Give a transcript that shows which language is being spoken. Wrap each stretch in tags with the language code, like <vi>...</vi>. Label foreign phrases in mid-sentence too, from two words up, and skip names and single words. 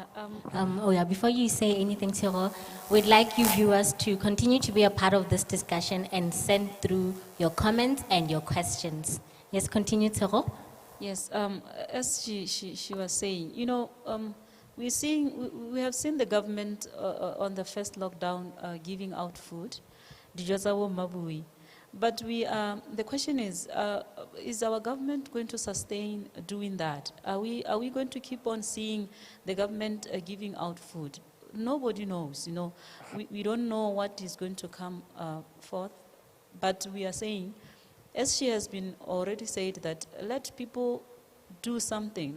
<en>Before you say anything, Cyril, we'd like you viewers to continue to be a part of this discussion and send through your comments and your questions. Yes, continue, Cyril. yes, as she was saying, we have seen the government on the first lockdown giving out food.</en> <tn>Dijo tsa bo mabui.</tn> <en>But the question is our government going to sustain doing that? Are we going to keep on seeing the government giving out food? Nobody knows, We don't know what is going to come forth. But we are saying, as she has been already said, that let people do something.</en>